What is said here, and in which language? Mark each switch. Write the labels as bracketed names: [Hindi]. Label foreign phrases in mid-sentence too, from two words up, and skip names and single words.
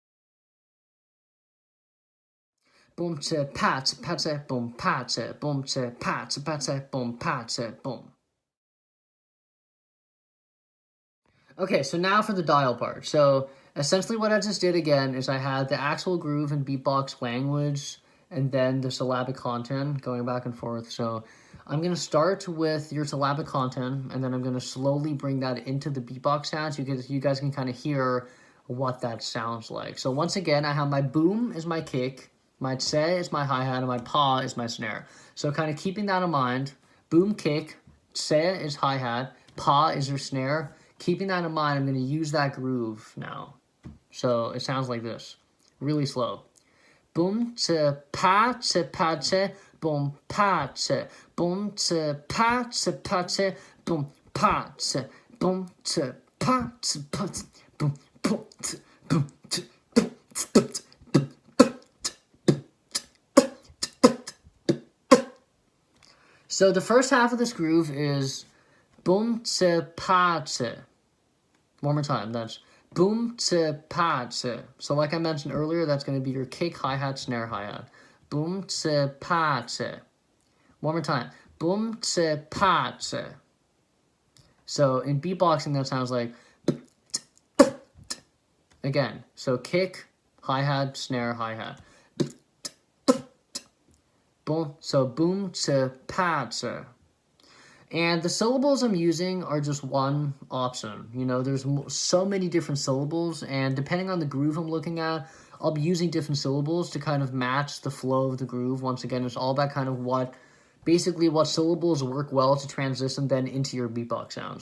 [English] boom to pa te boom pa te boom to pa te boom pa te boom. Okay, so now for the dial part. So essentially what I just did again is I had the actual groove and beatbox language and then the syllabic content going back and forth. So I'm going to start with your syllabic content, and then I'm going to slowly bring that into the beatbox sounds. You guys can kind of hear what that sounds like. So once again, I have my boom is my kick, my tse is my hi-hat, and my pa is my snare. So kind of keeping that in mind, boom, kick, tse is hi-hat, Pa is your snare. Keeping that in mind, I'm going to use that groove now. So it sounds like this, really slow. Boom, tse, pa, tse, boom, pa, tse, boom, tse, pa, tse, boom, pa, tse, boom, tse, pa, tse, boom, boom, tse, boom, tse, boom, tse. So the first half of this groove is boom, tse, pa, tse. One more time, that's boom, tse, pa, tse. So like I mentioned earlier, that's going to be your kick, hi-hat, snare, hi-hat. Boom, tse, pa, tse. One more time. Boom, tse, pa, tse. So in beatboxing, that sounds like... Again, so kick, hi-hat, snare, hi-hat. Boom, so boom, tse, pa, tse. And the syllables I'm using are just one option. You know, there's so many different syllables, and depending on the groove I'm looking at, I'll be using different syllables to kind of match the flow of the groove. Once again, it's all about kind of basically what syllables work well to transition then into your beatbox sounds.